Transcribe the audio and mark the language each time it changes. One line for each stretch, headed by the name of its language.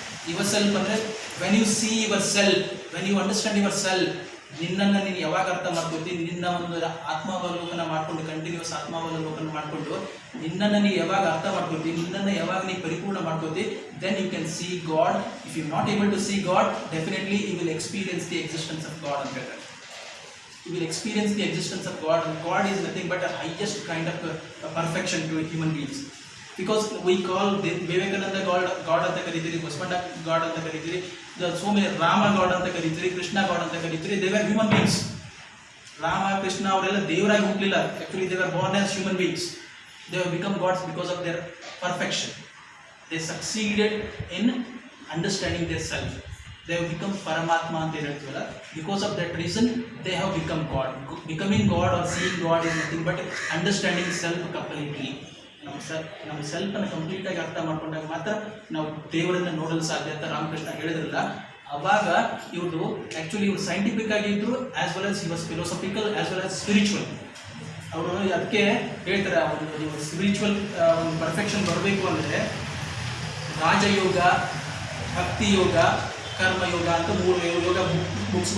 Kannada: Your self ಅಂದರೆ
English: when you see yourself,
Kannada: when you understand your self, ನಿನ್ನನ್ನು ನೀನು ಯಾವಾಗ ಅರ್ಥ ಮಾಡ್ಕೊಳ್ತೀನಿ, ನಿನ್ನ ಒಂದು ಆತ್ಮಾವಲೋಕನ ಮಾಡಿಕೊಂಡು, ಕಂಟಿನ್ಯೂಸ್ ಆತ್ಮಾವಲೋಕನ ಮಾಡಿಕೊಂಡು ನಿನ್ನನ್ನು ನೀವು ಯಾವಾಗ ಅರ್ಥ ಮಾಡ್ಕೊಳ್ತೀವಿ, ನಿನ್ನನ್ನು ಯಾವಾಗ ನೀವು ಪರಿಪೂರ್ಣ ಮಾಡ್ಕೊಳ್ತೀವಿ,
English: Then you can see God. If you not able to see God, definitely you will experience the existence of God
Kannada: ಅಂತ ಹೇಳ್ತಾರೆ.
English: You will experience the existence of God, and God is nothing but a highest kind of perfection to human beings. Because we call Vivekananda God
Kannada: anta karitiri,
English: Bhasmanda God anta karitiri, so many Rama God anta karitiri, Krishna God anta karitiri. They were human beings.
Kannada: Rama, Krishna ಅವರೆಲ್ಲ ದೇವರಾಗಿ ಹುಟ್ಟಲಿಲ್ಲ.
English: Actually they were born as human beings. They have become gods because of their perfection. They succeeded in understanding their self. They have become Paramatma
Kannada: ಅಂತ ಹೇಳ್ತೀವಲ್ಲ.
English: Because of that reason they have become God. Becoming God or seeing God is nothing but understanding self completely.
Kannada: ನಮ್ಮ ಸೆಲ್ಫನ್ನು ಕಂಪ್ಲೀಟಾಗಿ ಅರ್ಥ ಮಾಡ್ಕೊಂಡಾಗ ಮಾತ್ರ ನಾವು ದೇವರನ್ನು ನೋಡಲು ಸಾಧ್ಯ ಅಂತ ರಾಮಕೃಷ್ಣ ಹೇಳಿದ್ರಲ್ಲ. ಆವಾಗ ಇವರು ಆ್ಯಕ್ಚುಲಿ ಇವರು ಸೈಂಟಿಫಿಕ್ ಆಗಿದ್ದರು,
English: As well as he was philosophical as well as spiritual.
Kannada: ಅವರು ಅದಕ್ಕೆ ಹೇಳ್ತಾರೆ, ಒಂದು ಸ್ಪಿರಿಚುವಲ್ ಒಂದು ಪರ್ಫೆಕ್ಷನ್ ಬರಬೇಕು ಅಂದರೆ ರಾಜಯೋಗ, ಭಕ್ತಿ ಯೋಗ, ಕರ್ಮಯೋಗ ಅಂತ 3 ಯೋಗ ಬುಕ್ಸ್